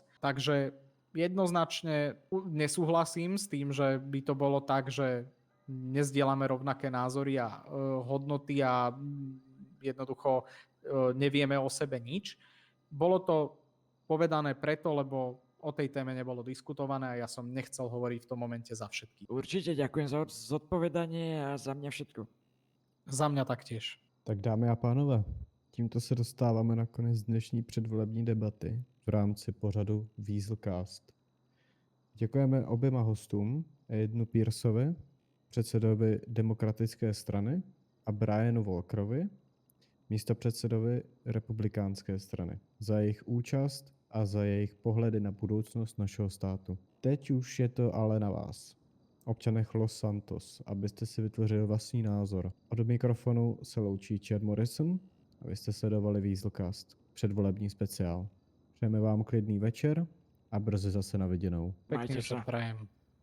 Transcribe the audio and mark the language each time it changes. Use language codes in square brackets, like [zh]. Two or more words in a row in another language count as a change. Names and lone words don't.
[sk] Takže jednoznačne nesúhlasím s tým, že by to bolo tak, že nezdielame rovnaké názory a hodnoty a jednoducho nevieme o sebe nič. Bolo to povedané preto, lebo o tej téme nebolo diskutované a ja som nechcel hovoriť v tom momente za všetkých. Určite ďakujem za zodpovedanie a za mňa všetko. Za mňa taktiež. [cs] Tak dámy a pánové, tímto se dostáváme na konec dnešní předvolební debaty v rámci pořadu Weaselcast. Děkujeme oběma hostům, Aidenu Pearsovi, předsedovi Demokratické strany, a Brianu Walkerovi, místopředsedovi Republikánské strany, za jejich účast a za jejich pohledy na budoucnost našeho státu. Teď už je to ale na vás, občanech Los Santos, abyste si vytvořili vlastní názor. Od mikrofonu se loučí Chad Morrison a vy jste sledovali Weaselcast, předvolební speciál. Přejeme vám klidný večer a brzy zase na viděnou. [sk] Pekne Majte sa sa. prajem.